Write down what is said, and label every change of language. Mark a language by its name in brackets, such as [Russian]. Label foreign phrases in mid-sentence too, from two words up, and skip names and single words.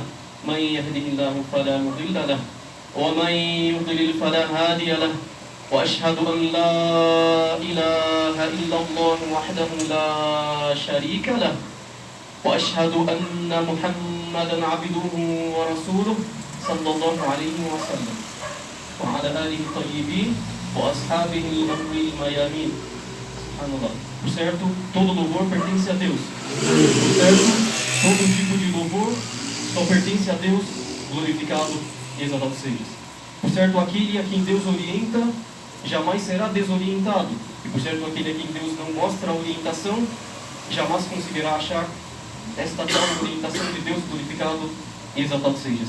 [Arabic] من يهده الله فلا مضل له ومن يضلل فلا هادي له وأشهد أن لا إله إلا الله وحده لا شريك له وأشهد أن محمدا عبده ورسوله صلى الله عليه وسلم وعلى آله الطيبين وأصحابه الغر الميامين. سبحان الله. [Portuguese] Por certo, todo louvor pertence a Deus. Por certo, todo tipo de louvor só pertence a Deus, glorificado e exaltado sejas. Por certo, aquele a quem Deus orienta jamais será desorientado. E por certo, aquele a quem Deus não mostra a orientação jamais conseguirá achar esta tal orientação de Deus, glorificado e exaltado sejas.